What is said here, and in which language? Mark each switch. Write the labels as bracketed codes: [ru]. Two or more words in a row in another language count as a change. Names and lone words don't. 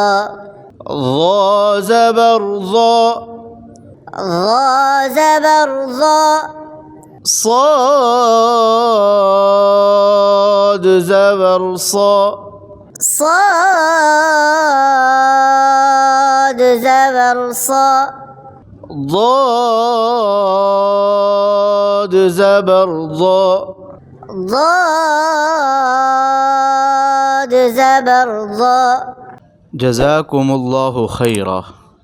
[ar] ظا ज़बर ظا, ظا ज़बर ظا, صاد ज़बर صا, صاد ज़बर صا, ضاد ज़बर ضا, ضاد ज़बर ضا. جزاكم الله خيرا.